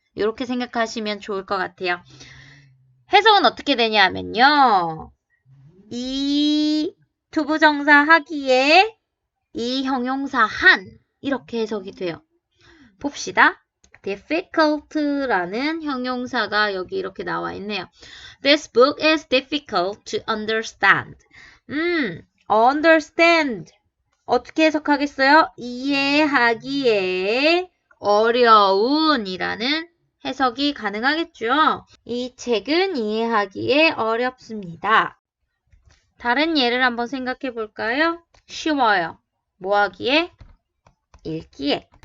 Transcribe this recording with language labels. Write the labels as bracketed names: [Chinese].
[Korean] 이렇게 생각하시면 좋을 것 같아요. 해석은 어떻게 되냐 하면요. 이 투부정사 하기에 이 형용사 한 이렇게 해석이 돼요. 봅시다. difficult라는 형용사가 여기 이렇게 나와 있네요. [English] This book is difficult to understand. [Korean] understand. 어떻게 해석하겠어요? 이해하기에 어려운이라는 해석이 가능하겠죠. 이 책은 이해하기에 어렵습니다. 다른 예를 한번 생각해 볼까요? 쉬워요. 뭐 하기에? 읽기에.